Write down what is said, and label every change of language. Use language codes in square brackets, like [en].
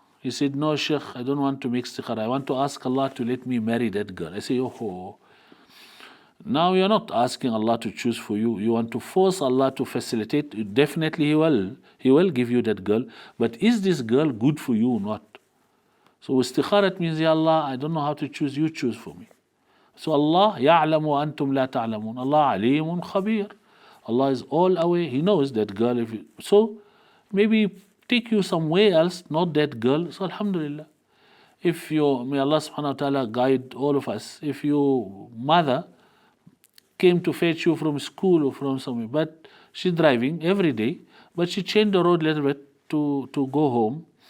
[en] He said, no, Sheikh, I don't want to make istikhara. I want to ask Allah to let me marry that girl. I say, oh. Now you're not asking Allah to choose for you. You want to force Allah to facilitate. Definitely He will. He will give you that girl. But is this girl good for you or not? So istikharat means, Ya Allah, I don't know how to choose. You choose for me. [ar] So Allah, يَعْلَمُ وَأَنْتُمْ لَا تَعْلَمُونَ. [en] Allah alimun khabir. Allah is all aware. He knows that girl. So maybe take you somewhere else, not that girl. So alhamdulillah. If may Allah subhanahu wa ta'ala guide all of us. If your mother came to fetch you from school or from somewhere, but she's driving every day, but she changed the road a little bit to go home.